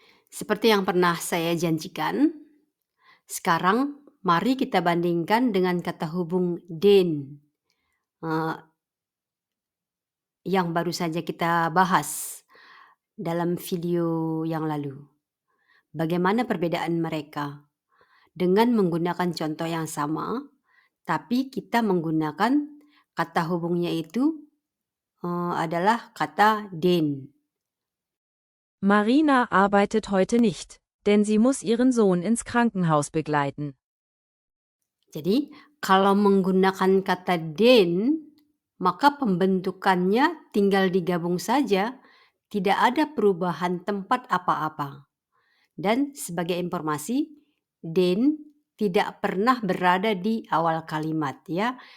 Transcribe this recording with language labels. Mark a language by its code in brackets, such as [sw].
[id] Seperti yang pernah saya janjikan, sekarang mari kita bandingkan dengan kata hubung den yang baru saja kita bahas dalam video yang lalu. Bagaimana perbedaan mereka? Dengan menggunakan contoh yang sama, tapi kita menggunakan kata hubungnya itu adalah kata den. [de] Marina arbeitet heute nicht, denn sie muss ihren Sohn ins Krankenhaus begleiten. [id] Jadi, kalau menggunakan kata den, maka pembentukannya tinggal digabung saja, tidak ada perubahan tempat apa-apa. Dan sebagai informasi, den tidak pernah berada di awal kalimat ya.